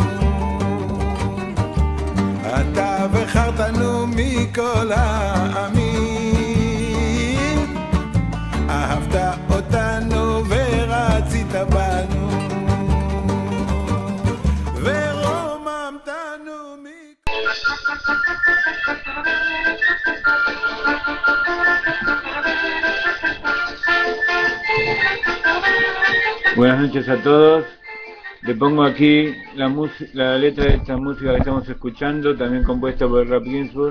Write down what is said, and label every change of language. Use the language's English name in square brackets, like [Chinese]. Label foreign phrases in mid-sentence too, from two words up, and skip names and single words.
[Hebrew] אתה בחרתנו מכל העמים, אהבת אותנו ורצית בנו, ורוממתנו [Spanish] Buenas noches a todos. Le pongo aquí la letra de esta música que estamos escuchando, también compuesta por Rap Ginsburg.